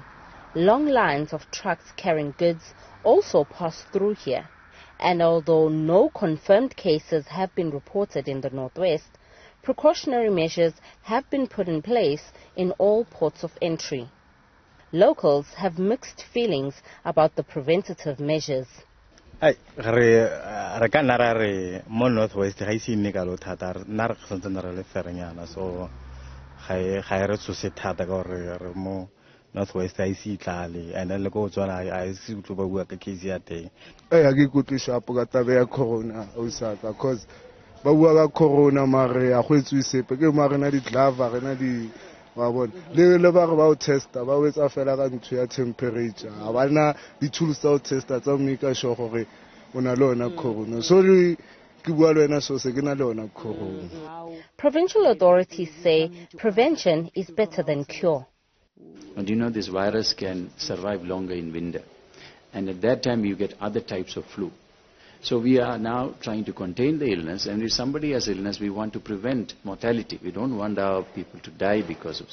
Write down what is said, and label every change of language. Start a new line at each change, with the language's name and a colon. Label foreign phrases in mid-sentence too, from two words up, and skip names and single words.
English: Long lines of trucks carrying goods also pass through here. And although no confirmed cases have been reported in the Northwest, precautionary measures have been put in place in all ports of entry. Locals have mixed feelings about the preventative measures.
Tswana: Re ka nna re mo Northwest ga ise nne ka lo thata nna re santse re le fernyana, so ga re tsose thata ka gore re mo Northwest ga ise itlale and le go tswana a ise utlo ba bua ka case ya teng. Ha ke ikutlwe sharp ka taba ya corona osaka, because ba bua ka corona mare a go etswe sepe ke mare na di glove re na di wa bona le ba re ba o testa ba wetsa fela ka ntho ya temperature a bana di tools tsa o testa tsa
English: make sure
Tswana: gore ona lona corona, so ke ke bua le wena so se ke na le ona corona.
English: Provincial authorities say prevention is better than cure. And you know, this virus can survive longer in winter. And at that time, you get other types of flu. So we are now trying to contain the illness. And if somebody has illness, we want to prevent mortality. We don't want our people to die because of.